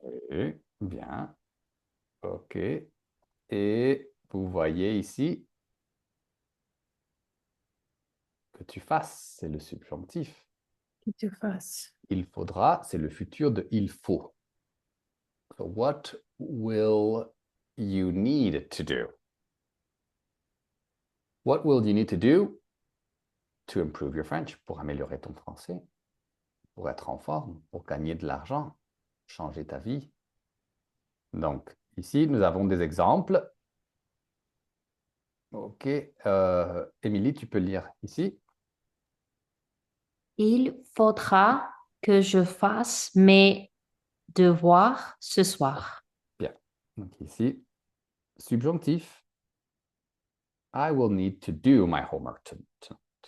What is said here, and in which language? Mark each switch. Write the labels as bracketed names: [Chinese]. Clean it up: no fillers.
[French] Oui, bien. OK. Et vous voyez ici que tu fasses, c'est le subjonctif. Que tu fasses. Il faudra, c'est le futur de il faut. [English] So what will you need to do? What will you need to do to improve your French? [French] Pour améliorer ton français, pour être en forme, pour gagner de l'argent, changer ta vie. Donc, ici, nous avons des exemples. OK. Émilie, tu peux lire ici. Il faudra que je fasse mes devoirs ce soir. Bien. Donc ici, subjonctif. [English] I will need to do my homework tonight.